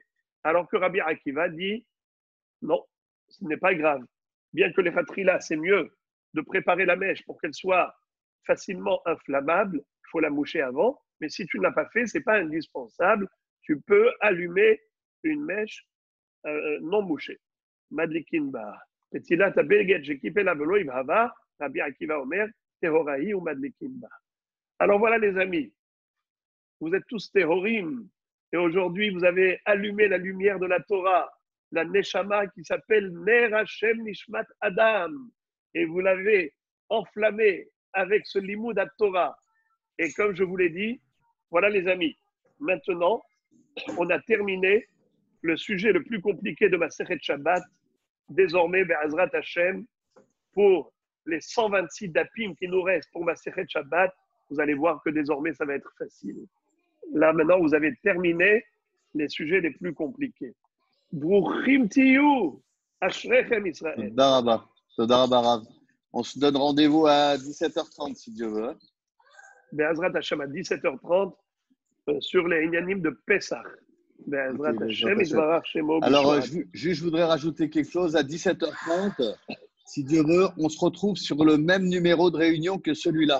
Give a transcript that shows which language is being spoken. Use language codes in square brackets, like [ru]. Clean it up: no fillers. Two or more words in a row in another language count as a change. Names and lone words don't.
[fr] Alors que Rabbi Akiva dit, non, ce n'est pas grave. Bien que les khatrila, c'est mieux de préparer la mèche pour qu'elle soit facilement inflammable, il faut la moucher avant. Mais si tu ne l'as pas fait, ce n'est pas indispensable. Tu peux allumer une mèche non mouchée. [he] מדליקין בה. פתילת הבגד שקיפלה ולא הבהבה, רבי עקיבא אומר, טהורה היא ומדליקין בה. [fr] Alors voilà les amis, vous êtes tous terrorim, et aujourd'hui vous avez allumé la lumière de la Torah, la Neshama qui s'appelle [he] נר השם נשמת אדם, [fr] et vous l'avez enflammé avec ce limoud à Torah. Et comme je vous l'ai dit, voilà les amis, maintenant on a terminé le sujet le plus compliqué de ma Masechet Shabbat, désormais [he] בעזרת השם, [fr] pour les 126 dapim qui nous restent pour ma Masechet Shabbat, vous allez voir que désormais ça va être facile. Là maintenant vous avez terminé les sujets les plus compliqués. [he] ברוכים תהיו, אשריכם ישראל. תודה רבה רב. [fr] On se donne rendez-vous à 17h30 si Dieu veut. [he] בעזרת השם [fr] à 17h30 sur les Inyanim de Pessah. [he] בעזרת השם, יתברך שמו. [fr] Alors, je voudrais rajouter quelque chose. À 17h30, si Dieu veut, on se retrouve sur le même numéro de réunion que celui-là.